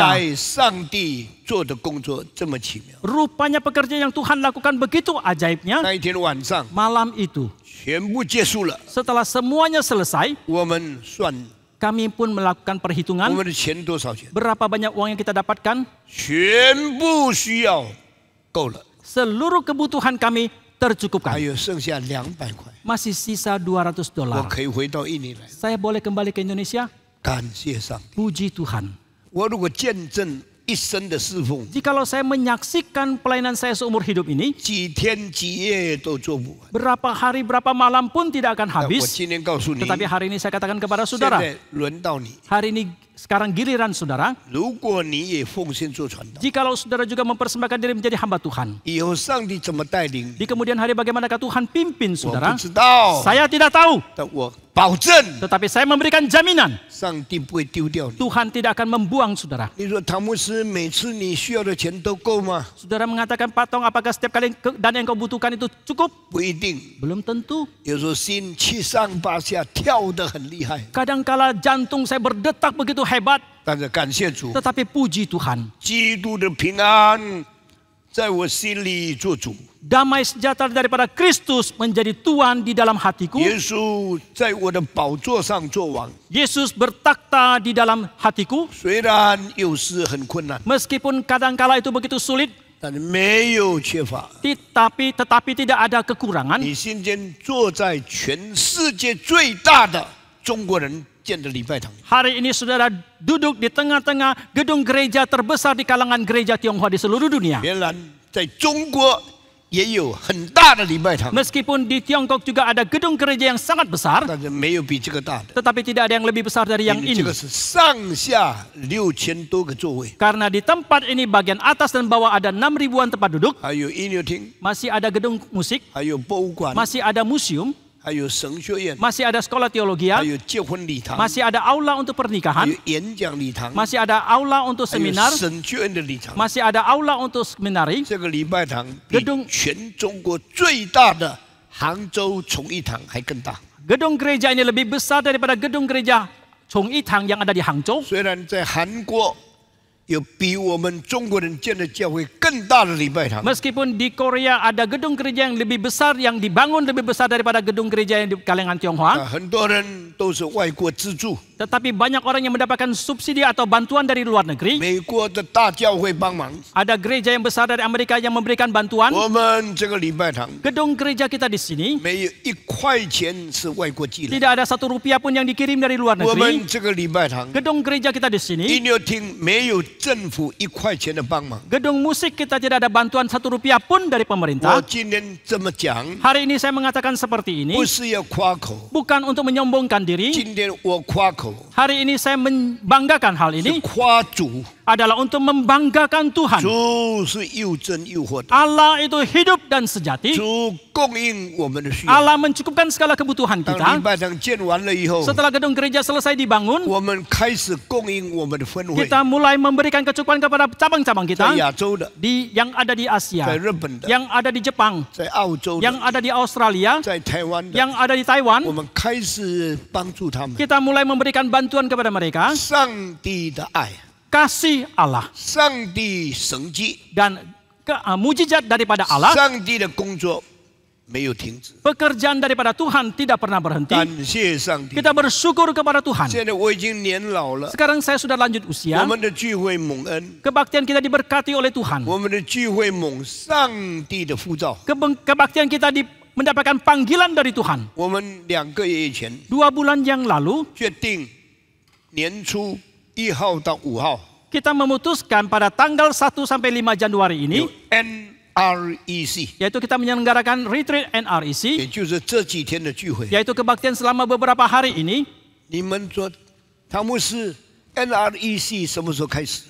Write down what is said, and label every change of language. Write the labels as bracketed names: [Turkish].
[Chinese] 来上帝做的工作这么奇妙。 [Indonesian] Rupanya pekerjaan yang Tuhan lakukan begitu ajaibnya. [Chinese] 那一天晚上， [Indonesian] Malam itu, [Chinese] 全部结束了， [Indonesian] setelah semuanya selesai, [Chinese] 我们算 [Indonesian] kami pun melakukan [Chinese] 我 [Indonesian] perhitungan [Chinese] 们的钱多少钱， [Indonesian] berapa banyak uang yang kita dapatkan. [Chinese] 全部需要够了， [Indonesian] Seluruh kebutuhan kami [Chinese] 还 [Indonesian] tercukupkan. [Chinese] 有剩下200块， [Indonesian] Masih sisa 200 [Chinese] 我 [Indonesian] dolar. [Chinese] 可以回到印尼来。 [Indonesian] Saya boleh kembali ke Indonesia? [Chinese] 感谢上帝！ [Indonesian] Puji Tuhan. [Chinese] 我如果见证一生的侍奉， [Indonesian] Jikalau saya menyaksikan pelayanan saya seumur hidup ini, [Chinese] 几天几夜都做不完。 [Indonesian] berapa hari, berapa malam pun tidak akan [Chinese] 但我 [Indonesian] habis. [Chinese] 今天告诉你， [Indonesian] Tetapi hari ini saya katakan kepada [Chinese] 现 [Indonesian] saudara, [Chinese] 在轮到你， [Indonesian] hari ini sekarang giliran saudara. [Chinese] 如果你也奉献做传道， [Indonesian] Jikalau saudara juga mempersembahkan diri menjadi hamba Tuhan. [Chinese] 以后上帝怎么带领， [Indonesian] Di kemudian hari bagaimanakah Tuhan pimpin [Chinese] 我 [Indonesian] saudara? [Chinese] 不知道， [Indonesian] Saya tidak tahu. [Chinese] 但我保证， [Indonesian] Tetapi saya memberikan jaminan. [Chinese] 上帝不会丢掉你。 [Indonesian] Tuhan tidak akan membuang saudara. [Chinese] 你说唐牧师，每次你需要的钱都够吗？ [Indonesian] Saudara mengatakan, Pak Tong, apakah setiap kali dana yang kau butuhkan itu cukup? [Chinese] 不一定， [Indonesian] Belum tentu. [Chinese] 有时候心七上八下跳得很厉害， [Indonesian] Kadangkala jantung saya berdetak begitu hebat. [Chinese] 但是感谢主， [Indonesian] Tetapi puji Tuhan. [Chinese] 基督的平安在我心里做主。 [Indonesian] Damai sejahtera daripada Kristus menjadi Tuhan di dalam hatiku. [Chinese] 耶稣在我的宝座上做王， [Indonesian] Yesus bertakhta di dalam hatiku. [Chinese] 虽然有时很困难， [Indonesian] Meskipun kadangkala itu begitu sulit, [Chinese] 但是没有缺乏。 [Indonesian] tetapi tidak ada kekurangan. [Chinese] 你今天坐在全世界最大的中国人建的礼拜堂， [Indonesian] Hari ini saudara duduk di tengah-tengah gedung gereja terbesar di kalangan gereja Tionghoa di seluruh dunia. [Chinese] 原来在中国也有很大的礼拜堂， [Indonesian] Meskipun di Tiongkok juga ada gedung gereja yang sangat besar, [Chinese] 但是没有比这个大的。 [Indonesian] tetapi tidak ada yang lebih besar dari yang [Chinese] 这 [Indonesian] ini. [Chinese] 个是上下6000多个座位， [Indonesian] Karena di tempat ini bagian atas dan bawah ada 6.000-an tempat duduk, [Chinese] 还有音乐厅， [Indonesian] masih ada gedung musik, [Chinese] 还有博物馆， [Indonesian] masih ada museum, [Chinese] 还有神学院， [Indonesian] masih ada sekolah [Chinese] 还 [Indonesian] teologia, [Chinese] 有结婚礼堂， [Indonesian] masih ada aula untuk [Chinese] 还 [Indonesian] pernikahan, [Chinese] 有演讲礼堂， [Indonesian] masih ada aula untuk [Chinese] 还有 [Indonesian] seminar, [Chinese] 神学院的礼堂。 [Indonesian] masih ada aula untuk seminari. [Chinese] 这个礼拜堂比 [Indonesian] gedung [Chinese] 全中国最大的杭州崇义堂还更大。 [Indonesian] Gedung gereja ini lebih besar daripada gedung gereja Chongitang yang ada di Hangzhou. [Chinese] 虽然在韩国有比我们中国人建的教会更大的礼拜堂， [Indonesian] Meskipun di Korea ada gedung gereja yang lebih besar, yang dibangun lebih besar daripada gedung gereja yang di kalangan Tionghoa, [Chinese] 很多人都是外国资助， [Indonesian] tetapi banyak orang yang mendapatkan subsidi atau bantuan dari luar negeri. [Chinese] 美国的大教会帮忙。 [Indonesian] Ada gereja yang besar dari Amerika yang memberikan bantuan. [Chinese] 我们这个礼拜堂 [Indonesian] Gedung gereja kita di sini [Chinese] 没有1块钱是外国寄来， [Indonesian] tidak ada 1 rupiah pun yang dikirim dari luar [Chinese] 我 [Indonesian] negeri. [Chinese] 们这个礼拜堂 [Indonesian] Gedung gereja kita di sini, [Chinese] 音乐厅没有政府1块钱的帮忙。 [Indonesian] gedung musik kita tidak ada bantuan 1 rupiah pun dari [Chinese] 我 [Indonesian] pemerintah. [Chinese] 今天这么讲， [Indonesian] Hari ini saya mengatakan seperti ini, [Chinese] 不是要夸口， [Indonesian] bukan untuk menyombongkan diri. [Chinese] 今天我夸口 [Indonesian] Hari ini saya membanggakan hal [Chinese] 是 [Indonesian] ini [Chinese] 夸主， [Indonesian] adalah untuk membanggakan Tuhan. [Chinese] 主是又真又活的， [Indonesian] Allah itu hidup dan sejati. [Chinese] 主供应我们的需要。 [Indonesian] Allah mencukupkan segala kebutuhan [Chinese] 当礼 [Indonesian] kita. [Chinese] 拜堂建完了以后， [Indonesian] Setelah gedung gereja selesai dibangun, [Chinese] 我们开始供应我们的分会， [Indonesian] kita mulai memberikan kecukupan kepada cabang-cabang [Chinese] 在 [Indonesian] kita [Chinese] 亚洲的， [Indonesian] yang ada di [Chinese] 在 [Indonesian] Asia, [Chinese] 日本的， [Indonesian] yang ada di Jepang, [Chinese] 在澳洲的， [Indonesian] yang ada di Australia, [Chinese] 在台湾的， [Indonesian] yang ada di Taiwan. [Chinese] 我们开始帮助他们。 [Indonesian] Kita mulai memberikan bantuan kepada mereka. [Chinese] 上帝的爱， [Indonesian] Kasih Allah [Chinese] 上帝神迹， [Indonesian] dan mujizat daripada Allah. [Chinese] 上帝的工作没有停止。 [Indonesian] Pekerjaan daripada Tuhan tidak pernah berhenti. [Chinese] 感谢上帝！ [Indonesian] Kita bersyukur kepada Tuhan. [Chinese] 现在我已经年老了， [Indonesian] Sekarang saya sudah lanjut [Chinese] 我 [Indonesian] usia. [Chinese] 们的聚会蒙恩， [Indonesian] Kebaktian kita diberkati oleh Tuhan. [Chinese] 我们的聚会蒙上帝的呼召。 [Indonesian] Kebaktian kita mendapatkan panggilan dari Tuhan. [Chinese] 我们2个月以前 [Indonesian] 2 bulan yang lalu, [Chinese] 决定年初1号到5号 [Indonesian] kita memutuskan pada tanggal 1 sampai 5 Januari [Chinese] 有 [Indonesian] ini, [Chinese] NREC， [Indonesian] yaitu kita menyelenggarakan retreat NREC, [Chinese] 也就是这几天的聚会。 [Indonesian] yaitu kebaktian selama beberapa hari ini. [Chinese] 你们说，汤牧师 NREC 什么时候开始？